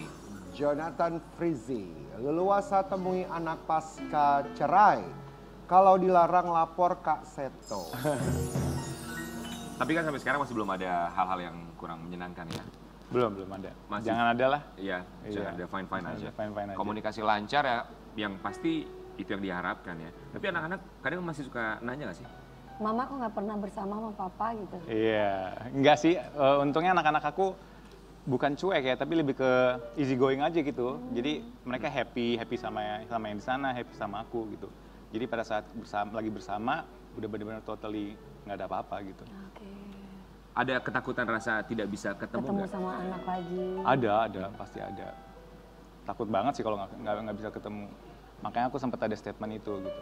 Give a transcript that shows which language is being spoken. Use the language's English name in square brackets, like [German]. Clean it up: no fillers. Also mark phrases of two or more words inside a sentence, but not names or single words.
[Indonesian] Jonathan Fritzy, leluasa temui anak pasca cerai. Kalau dilarang lapor Kak Seto. Tapi kan sampai sekarang masih belum ada hal-hal yang kurang menyenangkan ya. Belum ada. Masih. Jangan ada lah. Iya, jangan ada fine-fine aja. Fine-fine aja. Komunikasi lancar ya, yang pasti itu yang diharapkan ya. Tapi anak-anak kadang masih suka nanya gak sih? Mama kok nggak pernah bersama sama papa gitu? Iya, enggak sih. Untungnya anak-anak aku bukan cuek ya, tapi lebih ke [English] easy going [Indonesian] aja gitu. Jadi mereka happy sama yang di sana, happy sama aku gitu. Jadi pada saat lagi bersama, udah benar-benar totally nggak ada apa-apa gitu. Oke. Ada ketakutan rasa tidak bisa ketemu nggak? Sama anak lagi. Ada, pasti ada. Takut banget sih kalau nggak bisa ketemu. Makanya aku sempat ada statement itu gitu.